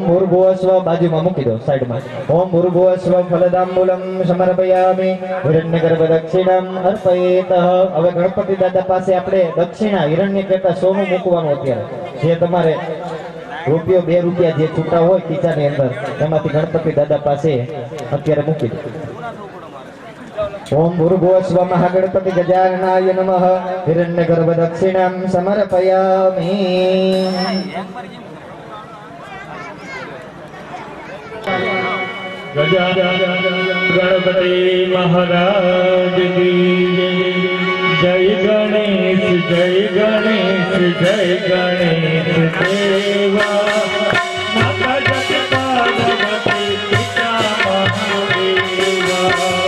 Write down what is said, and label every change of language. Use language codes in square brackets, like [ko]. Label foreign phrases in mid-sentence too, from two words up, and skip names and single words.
[gu] ભૂર્ભુવઃ બાજુમાં મૂકી દો સાઈડમાં [sa] ॐ भूर्भुवः फलताम्बूलम् समर्पयामि हिरण्यगर्भ दक्षिणाम् अर्पयेत् [gu] હવે ગણપતિ દાદા પાસે આપણે દક્ષિણા હિરણ્ય કરતા સોનું મૂકવાનું અત્યારે જે તમારે રૂપિયો 2 રૂપિયા જે છૂટા હોય ખીચાની અંદર એમાંથી ગણપતિ દાદા પાસે અત્યારે મૂકી દો [sa] ओम भूर्भुवः महागणपति गजाननाय नमः हिरण्यगर्भ दक्षिणां समर्पयामि [hi] गणपति महाराज की जय गणेश जय गणेश जय गणेश देवा माता जगदम्बे पिता महादेवा